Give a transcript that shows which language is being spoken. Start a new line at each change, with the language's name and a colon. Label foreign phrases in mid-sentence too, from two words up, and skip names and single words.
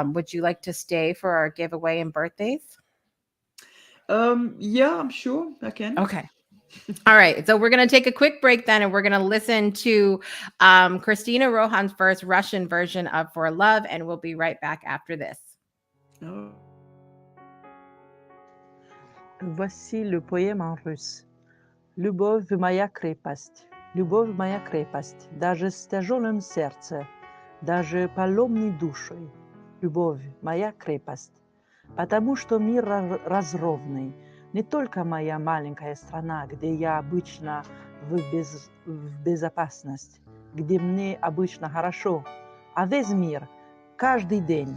English: Would you like to stay for our giveaway and birthdays? Yeah, I'm sure I can. Okay. All right. So we're going to take a quick break then, and we're going to listen to Christina Rohan's first Russian version of For Love, and we'll be right back after this. Oh.
French: Voici le poème en russe.
Russian: Любовь моя крепость, любовь моя крепость, даже с тяжелым сердцем, даже поломной душой. Любовь моя крепость, потому что мир разровный, Не только моя маленькая страна, где я обычно в безопасности, где мне обычно хорошо, а весь мир, каждый день.